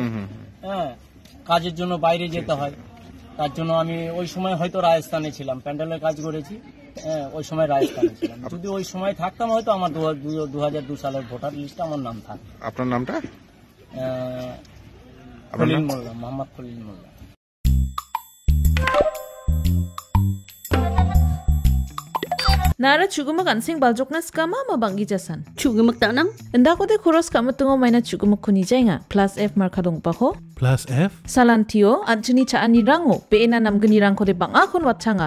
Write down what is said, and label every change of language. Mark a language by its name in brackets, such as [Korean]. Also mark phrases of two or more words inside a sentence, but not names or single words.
[Bangla] হ্যাঁ, কাজের জন্য বাইরে যেতে হয়, তার জন্য আমি ওই সময় হয়তো রাজস্থানে ছিলাম, প্যান্ডেলের কাজ করেছি। হ্যাঁ, ওই সময় রাজস্থানে ছিলাম, যদি ওই সময় থাকতাম হয়তো আমার 2002 সালের ভোটার লিস্টে আমার নাম থাকতো। আপনার নামটা? খলিল মোল্লা, মোহাম্মদ খলিল মোল্লা। [Garo] Nara chugumak ansing baljokna skama ma bangi jasan. Chugumak tanang? Enda ko de khoros kama tungo maina chugumak khuni jainga. Plus F marka dong pa ko. Plus F? Salantio anchuni cha ani rango. Peena namgani rang ko de banga khon watchanga.